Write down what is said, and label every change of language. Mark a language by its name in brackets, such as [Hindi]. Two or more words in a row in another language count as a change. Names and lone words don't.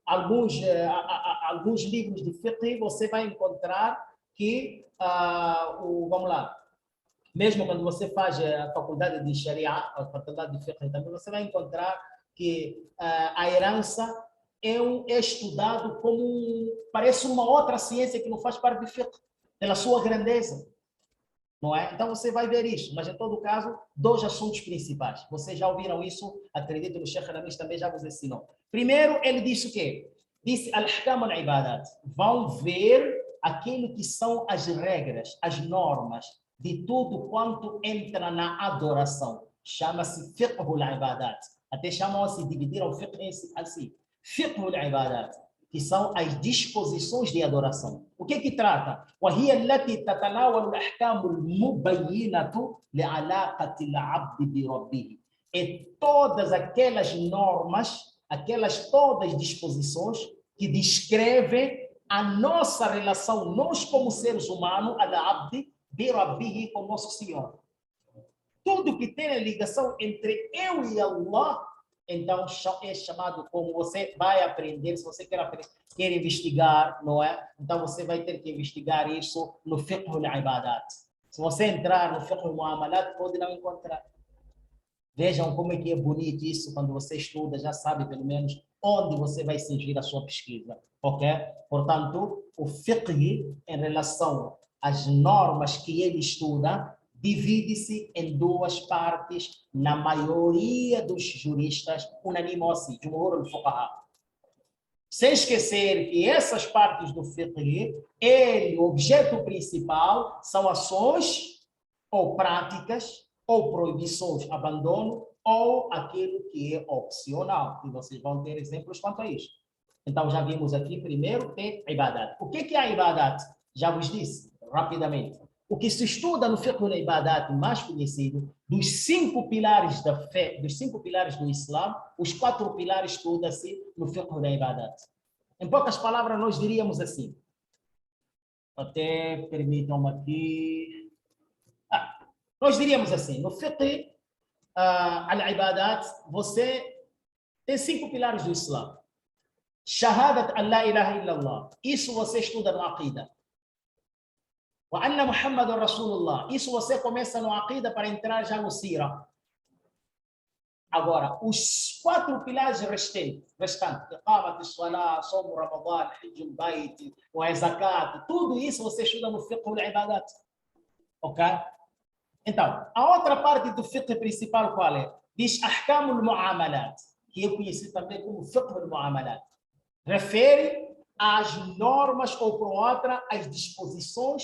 [Portuguese] Alguns livros de fiqh você vai encontrar que, vamos lá, mesmo quando você faz a faculdade de Sharia, a faculdade de fiqh também, você vai encontrar que a herança é estudado como parece uma outra ciência que não faz parte do fiqh, pela sua grandeza. Não é? Então você vai ver isso, mas em todo caso, 2 assuntos principais. Vocês já ouviram isso? Acredito que o Sheikh Ramis também já vos ensinou. Primeiro, ele disse o quê? [Arabic] Disse الأحكام العبادات. [Portuguese] Vão ver aquilo que são as regras, as normas de tudo quanto entra na adoração. Chama-se [Arabic] فقه العبادات. [Portuguese] Até chamam-se, dividiram o fiqh assim. [Arabic] فقه العبادات, [Portuguese] que são as disposições de adoração. O que trata? [Arabic] وهي التي تتناول الأحكام المبينة لعلاقة العبد بربه. [Portuguese] E todas aquelas normas, aquelas todas disposições que descrevem a nossa relação, nós como seres humanos, [Arabic] العبد بربه, [Portuguese] com nosso Senhor. Tudo que tem ligação entre eu e Allah, então é chamado, como você vai aprender, se você quer investigar, não é? Então você vai ter que investigar isso no [Arabic] فقه العبادات. [Portuguese] Se você entrar no [Arabic] فقه المعاملات, [Portuguese] pode não encontrar. Vejam como é que é bonito isso, quando você estuda, já sabe pelo menos onde você vai seguir a sua pesquisa, ok? Portanto, o fiqh, em relação às normas que ele estuda, divide-se em 2 partes, na maioria dos juristas, unânime assim, [Arabic] جمهور الفقهاء. [Portuguese] Sem esquecer que essas partes do fiqh, o objeto principal são ações ou práticas, ou proibições, abandono, ou aquilo que é opcional. E vocês vão ter exemplos quanto a isso. Então, já vimos aqui, primeiro, tem ibadat. O que é a ibadat? Já vos disse, rapidamente. O que se estuda no [Arabic] فقه العبادات, [Portuguese] mais conhecido, dos 5 pilares da fé, dos 5 pilares do Islã, os 4 pilares estuda-se no [Arabic] فقه العبادات. [Portuguese] Em poucas palavras, nós diríamos assim. Até permitam-me aqui. Nós diríamos assim, no [Arabic] فقه العبادات, [Portuguese] você tem 5 pilares do Islã. [Arabic] شهادة أن لا إله إلا الله. [Portuguese] Isso você estuda no Aqida. [Arabic] وأن محمدا رسول الله. [Portuguese] Isso você começa no Aqida para entrar já no Sira. Agora, os 4 pilares restantes, [Arabic] إقامة الصلاة، صوم رمضان, حج البيت، وزكاة, [Portuguese] tudo isso você estuda no [Arabic] فقه العبادات. [Portuguese] Ok? Então, a outra parte do fiqh principal qual é? [Arabic] Diz أحكام المعاملات, [Portuguese] que eu conheci também como [Arabic] فقه المعاملات. [Portuguese] Refere às normas, ou por outra, às disposições.